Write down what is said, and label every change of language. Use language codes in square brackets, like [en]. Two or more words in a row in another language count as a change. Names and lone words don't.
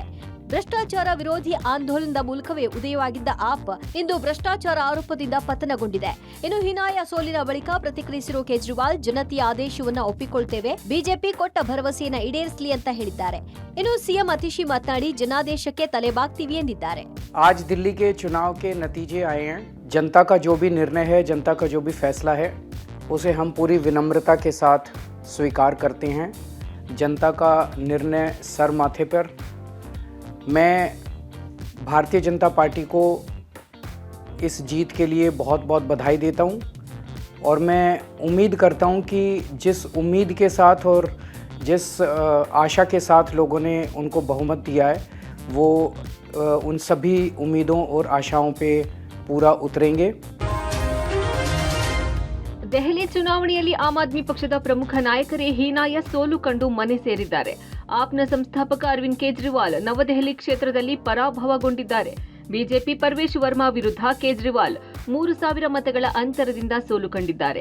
[kn] ಭ್ರಷ್ಟಾಚಾರ ವಿರೋಧಿ ಆಂದೋಲನದ ಮೂಲಕವೇ ಉದಯವಾಗಿದ್ದ ಆಪ್ ಇಂದು ಭ್ರಷ್ಟಾಚಾರ ಆರೋಪದಿಂದ ಪತನಗೊಂಡಿದೆ. ಇನ್ನು ಹೀನಾಯ ಸೋಲಿನ ಬಳಿಕ ಪ್ರತಿಕ್ರಿಯಿಸಿರುವ ಕೇಜ್ರಿವಾಲ್ ಜನತೆಯ ಆದೇಶವನ್ನ ಒಪ್ಪಿಕೊಳ್ತೇವೆ, ಬಿಜೆಪಿ ಕೊಟ್ಟ ಭರವಸೆಯನ್ನ ಈಡೇರಿಸಲಿ ಅಂತ ಹೇಳಿದ್ದಾರೆ. ಇನ್ನು ಸಿಎಂ ಅತಿಶಿ ಮಾತನಾಡಿ ಜನಾದೇಶಕ್ಕೆ ತಲೆಬಾಗ್ತೀವಿ ಎಂದಿದ್ದಾರೆ. [hi] आज दिल्ली के चुनाव के नतीजे आए हैं. जनता का जो भी निर्णय है, जनता का जो भी फैसला है, उसे हम पूरी विनम्रता के साथ स्वीकार करते हैं. जनता का निर्णय सर माथे पर. मैं भारतीय जनता पार्टी को इस जीत के लिए बहुत बहुत बधाई देता हूं और मैं उम्मीद करता हूं कि जिस उम्मीद के साथ और जिस आशा के साथ लोगों ने उनको बहुमत दिया है, वो उन सभी उम्मीदों और आशाओं पे पूरा उतरेंगे. [kn] ದೆಹಲಿ ಚುನಾವಣೆಯಲ್ಲಿ ಆಮ್ ಆದ್ಮಿ ಪಕ್ಷದ ಪ್ರಮುಖ ನಾಯಕರೇ ಹೀನಾಯ ಸೋಲು ಕಂಡು ಮನೆ ಸೇರಿದ್ದಾರೆ. ಆಪ್ನ ಸಂಸ್ಥಾಪಕ ಅರವಿಂದ್ ಕೇಜ್ರಿವಾಲ್ ನವದೆಹಲಿ ಕ್ಷೇತ್ರದಲ್ಲಿ ಪರಾಭವಗೊಂಡಿದ್ದಾರೆ. ಬಿಜೆಪಿ ಪರ್ವೇಶ್ ವರ್ಮಾ ವಿರುದ್ಧ ಕೇಜ್ರಿವಾಲ್ 3,000 ಮತಗಳ ಅಂತರದಿಂದ ಸೋಲು ಕಂಡಿದ್ದಾರೆ.